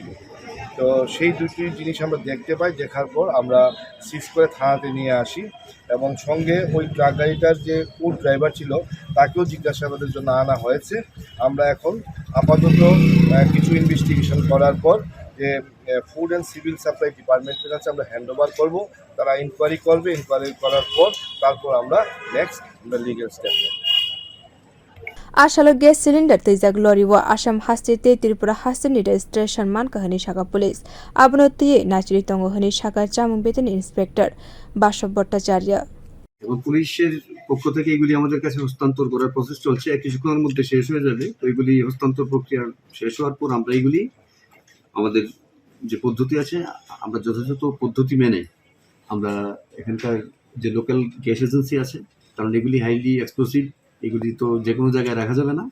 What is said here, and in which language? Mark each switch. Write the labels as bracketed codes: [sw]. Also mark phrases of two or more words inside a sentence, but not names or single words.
[bn] তো সেই দুটি জিনিস আমরা দেখতে পাই, দেখার পর আমরা সিজ করে থানাতে নিয়ে আসি এবং সঙ্গে ওই ট্রাক গাড়িটার যে কোড ড্রাইভার ছিল তাকেও জিজ্ঞাসাবাদের জন্য আনা হয়েছে। আমরা এখন আপাতত কিছু ইনভেস্টিগেশন করার পর যে ফুড অ্যান্ড সিভিল সাপ্লাই ডিপার্টমেন্টের কাছে আমরা [en] hand over [bn] করবো। তারা ইনকোয়ারি করবে, ইনকোয়ারি করার পর তারপর আমরা [en] next legal step [bn] নেব। [trp] Ashalo [en] gas cylinder [trp] twijak lorry wa Assam haste Tripura haste ni registration manka hani Shaka police abnoti nachiri tongo hani Shaka chamung beteni inspector Bashab Bhattacharya [bn] এবং পুলিশের পক্ষ থেকে এগুলি আমাদের কাছে হস্তান্তর করার প্রসেস চলছে। কিছুক্ষণের মধ্যে শেষ হয়ে যাবে। তো এগুলি হস্তান্তর প্রক্রিয়া শেষ হওয়ার পর আমরা এগুলি আমাদের যে পদ্ধতি আছে আমরা যথাযথ পদ্ধতি মেনে আমরা এখানকার যে [en] local gas agency [bn] আছে, কারণ এগুলি [en] highly explosive, [bn] এগুলি তো যে কোনো জায়গায় রাখা যাবে না।